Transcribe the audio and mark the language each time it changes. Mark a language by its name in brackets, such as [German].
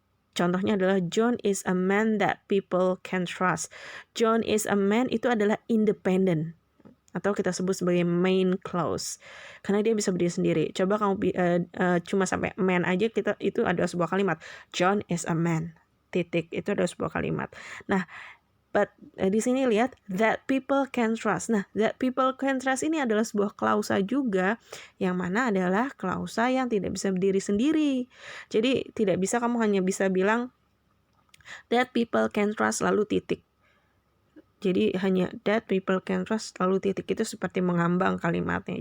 [Indonesian] Contohnya adalah [English] John is a man that people can trust. John is a man [Indonesian] itu adalah independent atau kita sebut sebagai main clause karena dia bisa berdiri sendiri. Coba kamu cuma sampai man aja, kita itu ada sebuah kalimat. [English] John is a man. [Indonesian] Titik, itu ada sebuah kalimat. Nah, but di sini lihat [English] that people can trust. [Indonesian] Nah, [English] that people can trust [Indonesian] ini adalah sebuah klausa juga, yang mana adalah klausa yang tidak bisa berdiri sendiri. Jadi tidak bisa kamu hanya bisa bilang [English] that people can trust [Indonesian] lalu titik. Jadi hanya [English] that people can trust [Indonesian] lalu titik, itu seperti mengambang kalimatnya.